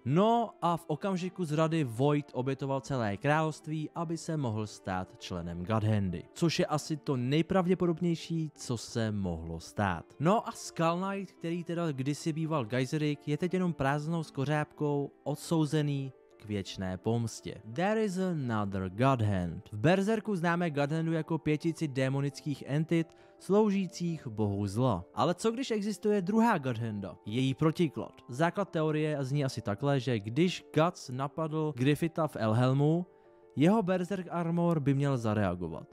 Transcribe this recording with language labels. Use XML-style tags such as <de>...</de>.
<cs>No a v okamžiku zrady Void obětoval celé království, aby se mohl stát členem Godhandy. Což je asi to nejpravděpodobnější, co se mohlo stát. No a Skull Knight, který teda kdysi býval Geyserik, je teď jenom prázdnou skořápkou, odsouzený k věčné pomstě.</cs> <en>There is another Godhand.</en> <cs>V Berserku známe Godhandu jako pětici démonických entit sloužících bohu zla. Ale co když existuje druhá Godhanda? Její protiklad. Základ teorie zní asi takhle, že když Guts napadl Griffitha v Elhelmu, jeho Berserk Armor by měl zareagovat.</cs>